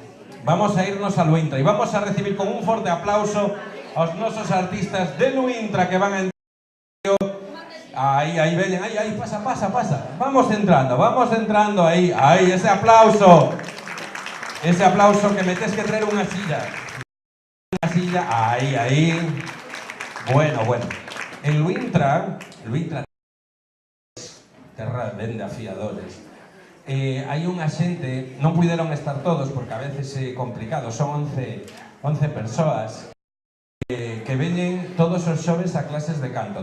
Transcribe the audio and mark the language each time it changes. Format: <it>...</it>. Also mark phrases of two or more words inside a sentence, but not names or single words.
<es>Y vamos a recibir con un fuerte aplauso a los nuestros artistas de Luintra que van a entrar. Ahí ven, ahí, pasa. Vamos entrando ahí, ese aplauso que me tienes que traer una silla. Una silla, aí. Bueno.</es> <gl>En Luintra, terra ben de afiadores, hai unha xente, non puideron estar todos porque a veces é complicado, son 11 persoas que veñen todos os xoves a clases de canto.</gl>